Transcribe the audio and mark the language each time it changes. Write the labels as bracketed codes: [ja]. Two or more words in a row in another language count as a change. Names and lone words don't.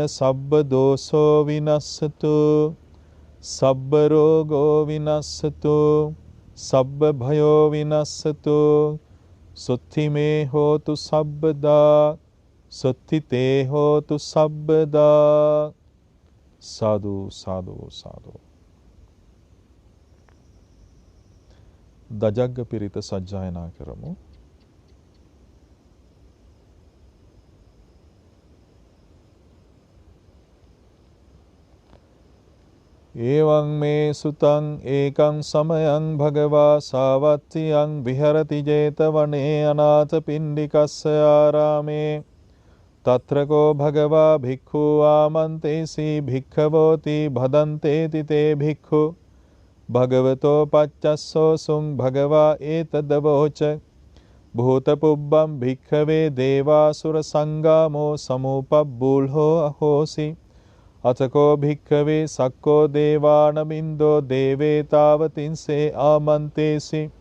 [pi] සබ්බ දෝසෝ විනස්සතු සබ්බ රෝගෝ විනස්සතු සබ්බ භයෝ විනස්සතු සුත්ති මේ හෝතු සබ්බදා සුත්ති තේ හෝතු සබ්බදා සාදු සාදු සාදු [si] දජග්ග පිරිත සජ්ජායනා කරමු. [pi] එවං මේ සුතං ඒකං සමයං භගවා සාවත්තියං විහරති 제තවනේ අනාථ පිණ්ඩිකස්ස ආරාමේ තත්‍රකෝ භගවා භික්ඛු ආමන්තේසි භික්ඛවෝති භදන්තේති තේ භික්ඛු භගවතෝ පච්චස්සෝ සුං භගවා ඒතදවෝච භූතපුබ්බං භික්ඛවේ දේවාසුර සංගාමෝ සමූපබ්බූල්හෝ අහෝසි අතකෝ භික්ඛවේ සක්කෝ දේවානමින්දෝ දේවේතාවතින්සේ ආමන්තේසි